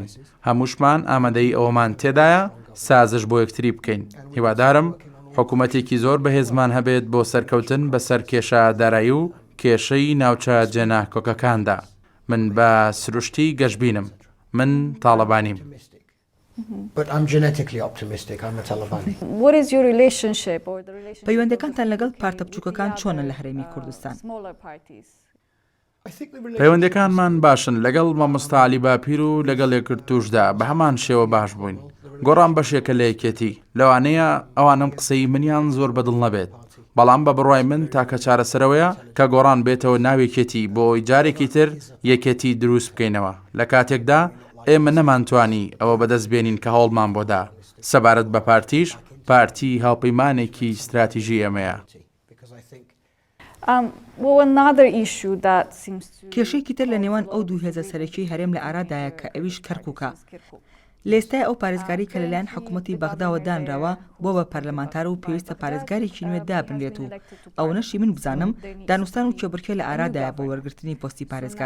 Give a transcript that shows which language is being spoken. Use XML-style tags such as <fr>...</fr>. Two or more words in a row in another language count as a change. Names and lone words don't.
<ckb>هەمووشمان ئامادەی ئەوەمان تێدایە سازش بۆ یەکتری بکەین. هیوادارم حکوومەتێکی زۆر بەهێزمان هەبێت بۆ سەرکەوتن بەسەر کێشە دارایی و کێشەی ناوچە جێناکۆکەکاندا. من بە سروشتی گەشتبینم. من تاڵەبانیم.</ckb> <en>But I'm genetically optimistic. I'm a Talabani. What is your relationship or the relationship?</en> <ckb>پەیوەندەکانتان لەگەڵ پارتە بچووکەکان چۆنە لە هەرێمی کوردستان؟</ckb> <en>Smaller parties.</en> <ckb>پەیوەندەکانمان باشن لەگەڵ مامۆستا علی باپیر و لەگەڵ یەکگرتووشدا بە هەمان شێوە باش بووین. گۆڕان بەشێکە لە یەکێتی لەوانەیە ئەوانم قسەی منیان زۆر بەدڵ نەبێت، بەڵام بە بڕوای من تاکە چارەسەرەوەیە کە گۆڕان بێتەوە ناوێکێتی بۆی جارێکی تر یەکێتی دروست بکەینەوە. لە کاتێکدا ئێمە نەمانتوانی ئەوە بەدەست بێنین کە هەوڵمان بۆدا. سەبارەت بە پارتیش، پارتی هاوپەیمانێکی استراتیژی ئێمەیە.</ckb> <en>Well, another issue that seems to</en> <ckb>کێشەیەکی تر لە نێوان ئەو دوو هێزە سەرەکی هەرێم لە ئارادایە کە ئەویش کەرکووکە. لێستای ئەو پارێزگاری کە لەلایەن حکوومەتی بەغداوە دانراوە بۆ بە پەرلەمانتار و پێویستە پارێزگارێکی نوێ دابنرێت و ئەو نەشی من بزانم دانوستان و کێبڕکێ لە ئارادایە بۆ وەرگرتنی پۆستی پارێزگار.</ckb>